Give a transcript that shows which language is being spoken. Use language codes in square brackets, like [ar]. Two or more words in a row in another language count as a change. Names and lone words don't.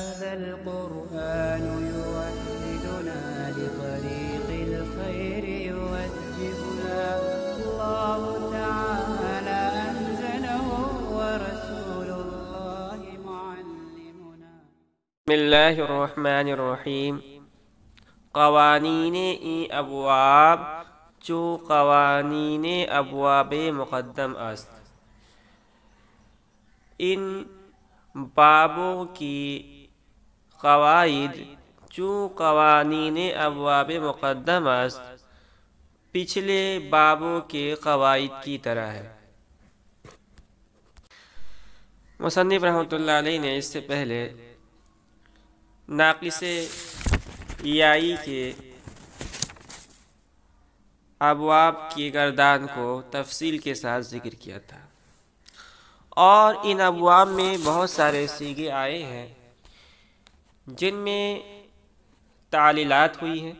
[ar] هذا القرآن يوحدنا لطريق الخير يوجهنا الله تعالى أنزله ورسول الله معلمنا. بسم الله الرحمن الرحیم. [fa] قوانین ابواب چو قوانین ابواب مقدم است. [ur] ان بابوں کی قواعد [fa] چو قوانین ابواب مقدم است [ur] پچھلے بابوں کے قواعد کی طرح ہے. مصنف رحمۃ اللہ علیہ نے اس سے پہلے ناقص یائی کے ابواب کی گردان کو تفصیل کے ساتھ ذکر کیا تھا، اور ان ابواب میں بہت سارے صیغے آئے ہیں جن میں تعلیلات ہوئی ہیں.